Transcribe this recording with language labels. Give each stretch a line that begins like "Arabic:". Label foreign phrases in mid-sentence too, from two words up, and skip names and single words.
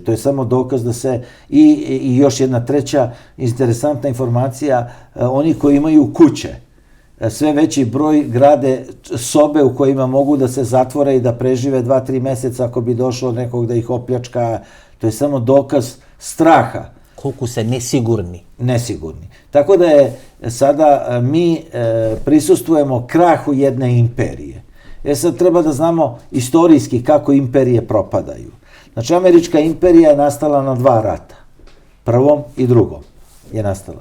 Serbian: To je samo dokaz da se, i još jedna treća interesantna informacija, oni koji imaju kuće, sve veći broj grade sobe u kojima mogu da se zatvore i da prežive 2-3 meseca ako bi došlo nekog da ih opljačka. To je samo dokaz straha.
Macedonian: Колку се несигурни.
Serbian: Nesigurni. Tako da je sada mi prisustvujemo krahu jedne imperije. Sad treba da znamo istorijski kako imperije propadaju. Znači, američka imperija je nastala na 2 rata. Prvom i drugom je nastala.